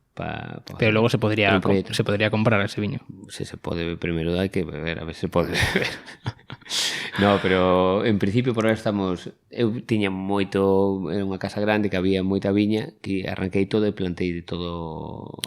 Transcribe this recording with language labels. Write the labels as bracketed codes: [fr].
[es] Pero logo se podría comprar ese viño. [gl] Se pode, primeiro hai que beber, a ver se pode beber. [es] No, pero en principio por ahora estamos... [gl] Eu tiña moito... Era unha casa grande que había moita viña, que arranquei todo e plantei todo...